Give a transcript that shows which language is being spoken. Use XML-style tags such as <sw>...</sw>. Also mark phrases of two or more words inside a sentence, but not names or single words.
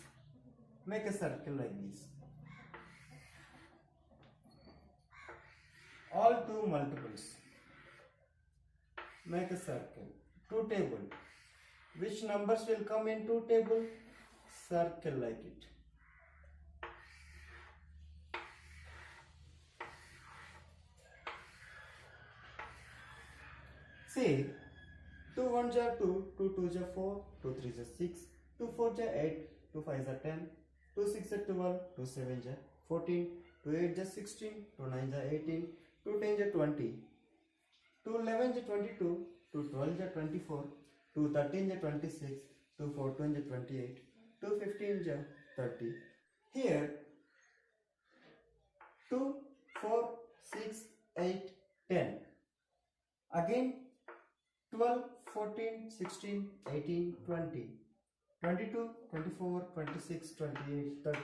<en>Make a circle like this. All two multiples. Make a circle. Two table. Which numbers will come in two table? Circle like it.</en> <et>See, 2 1 ja 2, 2 2 ja 4, 2 3 ja 6, 2 4 ja 8, 2 5 ja 10, 2 6 ja 12, 2 7 ja 14, 2 8 ja 16, 2 9 ja 18, 2 10 ja 20, 2 11 ja 22, 2 12 ja 24, 2 13 ja 26, 2 14 ja 28, 2 15 ja 30.</et> <en>Here 2 4 6 8 10. Again 12, 14, 16, 18, 20, 22, 24, 26, 28, 30.</en>